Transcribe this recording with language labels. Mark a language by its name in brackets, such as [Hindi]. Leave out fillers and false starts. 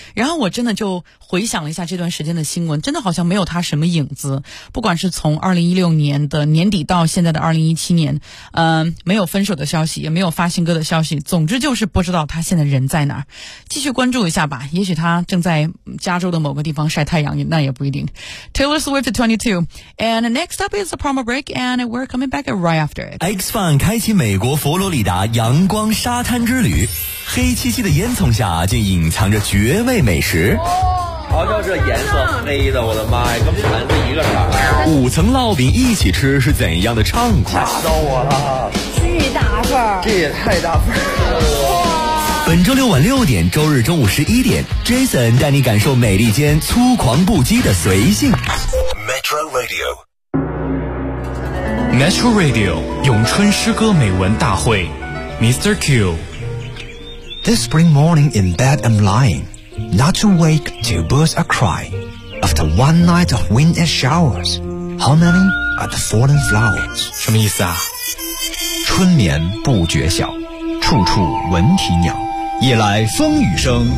[Chinese] 然后我真的就回想了一下这段时间的新闻，真的好像没有他什么影子，不管是从2016年的年底到现在的2017年，没有分手的消息，也没有发新歌的消息，总之就是不知道他现在人在哪儿。继续关注一下吧，也许他正在加州的某个地方晒太阳，那也不一定。 [English] Taylor Swift 22, and next up is the promo break, and we're coming back right after it. [Chinese] X-Fun 开启美国佛罗里达阳光沙滩之旅，黑漆漆的烟囱下竟隐藏着绝味美食。瞧瞧这颜色黑的，我的妈呀，跟盘子一个色。五层烙饼一起吃是怎样的畅快？吓到我了，巨大份，这也太大份了。本周六晚六点，周日中午11点， Jason 带你感受美利坚粗狂不羁的随性。 Metro Radio Metro Radio 咏春诗歌美文大会 Mr. Q. [English] This spring morning in bed I'm lying, not to wake till birds are crying. After one night of wind and showers, how many are the fallen flowers? [Chinese] 什么意思啊？春眠不觉晓，处处闻啼鸟，夜来风雨声，